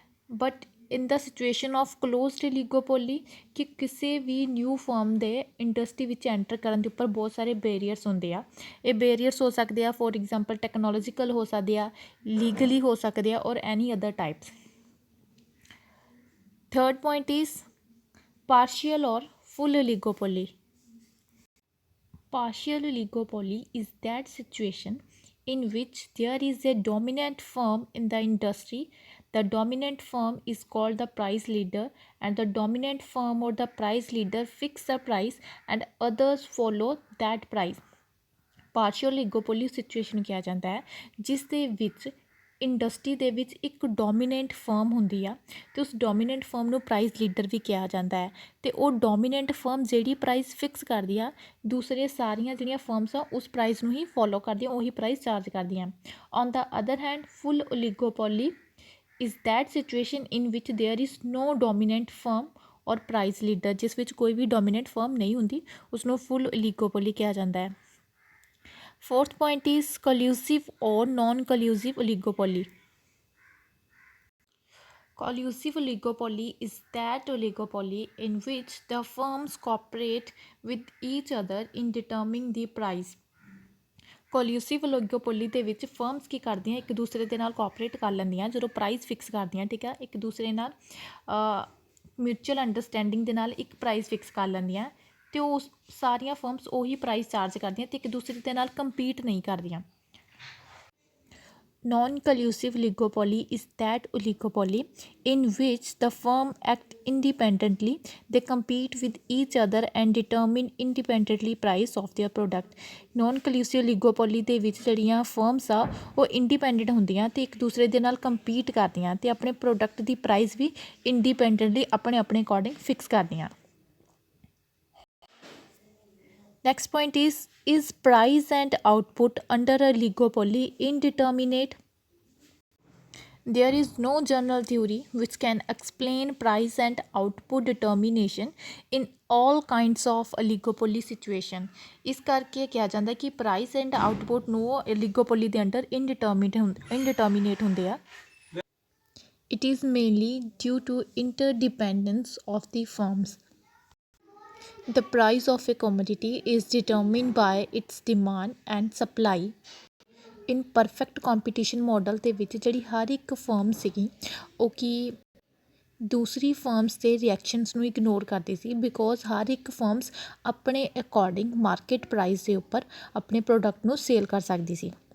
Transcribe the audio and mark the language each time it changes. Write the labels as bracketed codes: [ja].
[en] but in the situation of closed oligopoly [pa] ਕਿ ਕਿਸੇ ਵੀ new firm ਦੇ ਇੰਡਸਟਰੀ ਵਿੱਚ ਐਂਟਰ ਕਰਨ ਦੇ ਉੱਪਰ ਬਹੁਤ ਸਾਰੇ ਬੈਰੀਅਰਸ ਹੁੰਦੇ ਆ ਇਹ ਬੈਰੀਅਰਸ ਹੋ ਸਕਦੇ ਆ [en] for example [pa] ਟੈਕਨੋਲੋਜੀਕਲ ਹੋ ਸਕਦੇ ਆ ਲੀਗਲੀ ਹੋ ਸਕਦੇ ਆ [en] Or any other types third point is partial or full oligopoly Partial oligopoly is that situation in which there is a dominant firm in the industry. The dominant firm is called the price leader and the dominant firm or the price leader fix the price and others follow that price. Partial oligopoly situation [pa] ਕਿਹਾ ਜਾਂਦਾ ਹੈ ਜਿਸ ਦੇ ਵਿੱਚ industry ਦੇ ਵਿੱਚ ਇੱਕ dominant firm ਹੁੰਦੀ ਆ ਅਤੇ ਉਸ ਡੋਮੀਨੈਂਟ ਫਰਮ ਨੂੰ ਪ੍ਰਾਈਸ ਲੀਡਰ ਵੀ ਕਿਹਾ ਜਾਂਦਾ ਹੈ ਅਤੇ ਉਹ ਡੋਮੀਨੈਂਟ ਫਰਮ ਜਿਹੜੀ ਪ੍ਰਾਈਸ ਫਿਕਸ ਕਰਦੀ ਆ ਦੂਸਰੇ ਸਾਰੀਆਂ ਜਿਹੜੀਆਂ ਫਰਮਸ ਆ ਉਸ ਪ੍ਰਾਈਸ ਨੂੰ ਹੀ ਫੋਲੋ ਕਰਦੀਆਂ ਉਹੀ ਪ੍ਰਾਈਸ ਚਾਰਜ ਕਰਦੀਆਂ [en] on the other hand full oligopoly is that situation in which there is no dominant firm or price leader [pa] ਜਿਸ ਵਿੱਚ ਕੋਈ ਵੀ ਡੋਮੀਨੈਂਟ ਫਰਮ ਨਹੀਂ ਹੁੰਦੀ ਉਸਨੂੰ ਫੁੱਲ ਓਲੀਗੋਪੋਲੀ ਕਿਹਾ ਜਾਂਦਾ ਹੈ [en] Fourth point is collusive or non-collusive oligopoly. Collusive oligopoly is that oligopoly in which the firms cooperate with each other in determining the price. [pa] ਕੋਲਿਊਸਿਵ ਓਲੀਗੋਪੋਲੀ ਦੇ ਵਿੱਚ ਫਰਮਸ ਕੀ ਕਰਦੀਆਂ ਇੱਕ ਦੂਸਰੇ ਦੇ ਨਾਲ ਕੋਆਪਰੇਟ ਕਰ ਲੈਂਦੀਆਂ ਜਦੋਂ ਪ੍ਰਾਈਸ ਫਿਕਸ ਕਰਦੀਆਂ ਠੀਕ ਹੈ ਇੱਕ ਦੂਸਰੇ ਨਾਲ ਮਿਊਚੁਅਲ ਅੰਡਰਸਟੈਂਡਿੰਗ ਦੇ ਨਾਲ ਇੱਕ ਪ੍ਰਾਈਸ ਫਿਕਸ ਕਰ ਲੈਂਦੀਆਂ ਅਤੇ ਉਹ ਸਾਰੀਆਂ ਫਰਮਸ ਉਹੀ ਪ੍ਰਾਈਸ ਚਾਰਜ ਕਰਦੀਆਂ ਅਤੇ ਇੱਕ ਦੂਸਰੇ ਦੇ ਨਾਲ ਕੰਪੀਟ ਨਹੀਂ ਕਰਦੀਆਂ [en] Non-collusive oligopoly is that oligopoly in which the firm act independently. They compete with each other and determine independently price of their product. [pa] Non-collusive oligopoly ਦੇ ਵਿੱਚ ਜਿਹੜੀਆਂ ਫਰਮਸ ਆ ਉਹ ਇੰਡੀਪੈਂਡੈਂਟ ਹੁੰਦੀਆਂ ਅਤੇ ਇੱਕ ਦੂਸਰੇ ਦੇ ਨਾਲ ਕੰਪੀਟ ਕਰਦੀਆਂ ਅਤੇ ਆਪਣੇ ਪ੍ਰੋਡਕਟ ਦੀ ਪ੍ਰਾਈਸ ਵੀ ਇੰਡੀਪੈਂਡੈਂਟਲੀ ਆਪਣੇ ਅਕੋਰਡਿੰਗ ਫਿਕਸ ਕਰਦੀਆਂ [en] Next point is price and output under a oligopoly indeterminate? There is no general theory which can explain price and output determination in all kinds of oligopoly situation. [pa] ਇਸ ਕਰਕੇ ਕਿਹਾ ਜਾਂਦਾ ਕਿ price and output ਨੂੰ oligopoly ਦੇ under indeterminate ਹੁੰਦੇ ਆ [en] It is mainly due to interdependence of the firms. The price of a commodity is determined by its demand and supply. In perfect competition model [pa] ਦੇ ਵਿੱਚ ਜਿਹੜੀ ਹਰ ਇੱਕ firm ਸੀਗੀ ਉਹ ਕੀ ਦੂਸਰੀ ਫਰਮਸ ਦੇ ਰਿਐਕਸ਼ਨਸ ਨੂੰ ਇਗਨੋਰ ਕਰਦੀ ਸੀ ਬਿਕੋਜ਼ ਹਰ ਇੱਕ ਫਰਮਸ ਆਪਣੇ ਅਕੋਰਡਿੰਗ ਮਾਰਕੀਟ ਪ੍ਰਾਈਸ ਦੇ ਉੱਪਰ ਆਪਣੇ ਪ੍ਰੋਡਕਟ ਨੂੰ ਸੇਲ ਕਰ ਸਕਦੀ ਸੀ